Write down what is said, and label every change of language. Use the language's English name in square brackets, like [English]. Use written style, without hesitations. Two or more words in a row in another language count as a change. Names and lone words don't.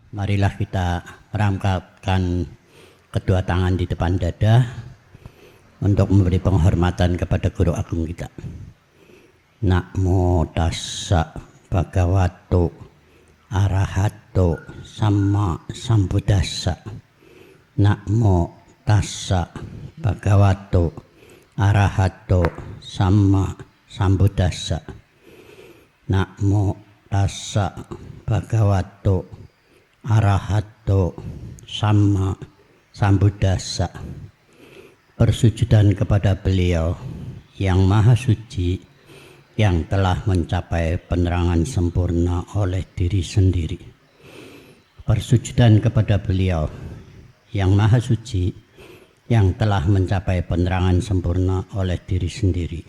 [Indonesian] marilah kita merangkapkan kedua tangan di depan dada untuk memberi penghormatan kepada guru agung kita. [Pali] Namo tassa bhagavato arahato sama sambuddhassa. Namo tassa bhagavato arahato sama sambuddhassa. Namo tassa bhagavato arahato sama sambuddhassa. [Indonesian] Persujudan kepada beliau yang maha suci, yang telah mencapai penerangan sempurna oleh diri sendiri. Persujudan kepada beliau yang maha suci, yang telah mencapai penerangan sempurna oleh diri sendiri.